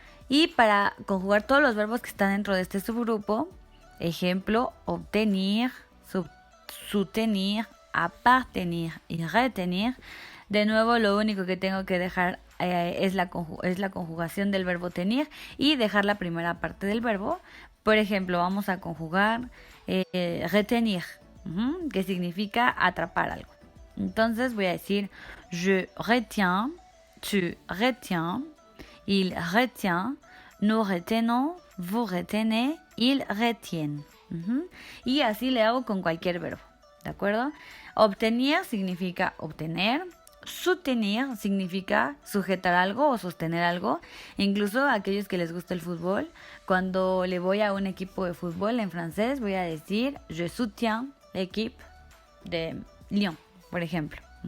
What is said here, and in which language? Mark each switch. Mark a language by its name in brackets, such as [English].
[Spanish] Y para conjugar todos los verbos que están dentro de este subgrupo, ejemplo, obtenir, soutenir, appartenir y retenir. De nuevo, lo único que tengo que dejar es la conjugación del verbo tenir y dejar la primera parte del verbo. Por ejemplo, vamos a conjugar retenir, que significa atrapar algo. Entonces voy a decir [French] je retiens, tu retiens, il retient, nous retenons, vous retenez, ils retiennent. [Spanish] Y así le hago con cualquier verbo, ¿de acuerdo? Obtenir significa obtener. Soutenir significa sujetar algo o sostener algo. Incluso a aquellos que les gusta el fútbol, cuando le voy a un equipo de fútbol en francés, voy a decir [French] je soutiens l'équipe de Lyon, [Spanish] por ejemplo.